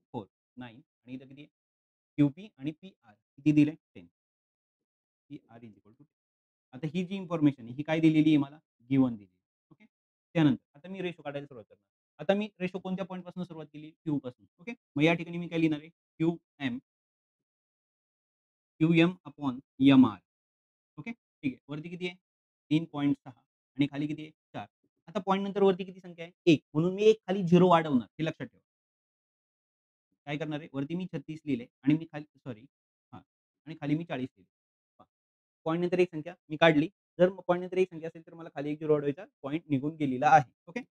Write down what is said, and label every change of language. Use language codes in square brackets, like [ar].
[mr] 4 9 आणि इथं किती आहे? क्यू-पी आणि पी-आर किती दिलंय? [en] 10. P R is equal to 10. [mr] आता ही जी इन्फॉर्मेशन आहे, ही काय दिलेली आहे मला? गिव्हन दिलेली आहे. ओके. त्यानंतर आता मी रेशो काढायला सुरुवात करणार. आता मी रेशो कोणत्या पॉइंटपासून सुरुवात केली? क्यू पासून. ओके. मग या ठिकाणी मी काय लिहिणार आहे? [en] Q M, Q M upon M R. [mr] Okay. ठीक आहे. वरती किती आहे? 3.6 आणि खाली किती आहे? 4. आता पॉइंट नंतर वरती किती संख्या आहे? 1 म्हणून मी 1 खाली 0 वाढवणार. हे लक्षात ठेवा. काय करणार आहे? वरती मी 36 लिहिले आणि मी खाली सॉरी हां आणि खाली मी 40 लिहिले. पहा. पॉइंट नंतर एक संख्या मी काढली. जर पॉइंट नंतर एक संख्या असेल तर मला खाली एक 0 वाढवायचा पॉइंट निघून गेलेला आहे. ओके.